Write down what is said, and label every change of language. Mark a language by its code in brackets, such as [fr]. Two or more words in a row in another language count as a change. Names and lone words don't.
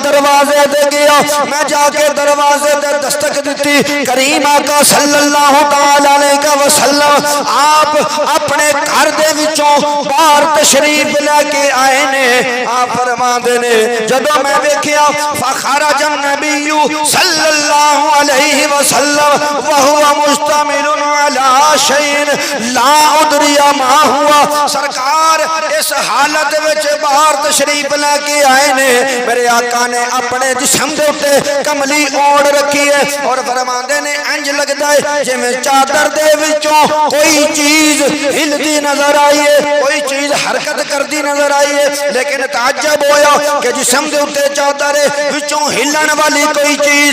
[pa] دروازے دروازے دے گیا میں جا کے دروازے دے دستک دیتی کریم آقا [ar] صلی اللہ تعالی علیہ وسلم [pa] آپ اپنے گھر دے وچوں باہر تشریف لے کے آئے نے آپ فرماندے نے جدوں میں ویکھیا [ar] فخرج النبی صلی اللہ علیہ وسلم وهو مشتمل على شيء لا ادري ما [pa] ہوا سرکار اس حالت وچ باہر تشریف لے کے آئے نے میرے آقا نے اپنے جسم دے اوتے کملی اوڑھ رکھی ہے اور فرماندے نے انج لگدا ہے جویں چادر دے وچوں کوئی چیز ہلدی نظر آئی ہے کوئی چیز حرکت کردی نظر آئی ہے لیکن تعجب ہویا کہ جسم دے اوتے چادر وچوں ہلن والی کوئی چیز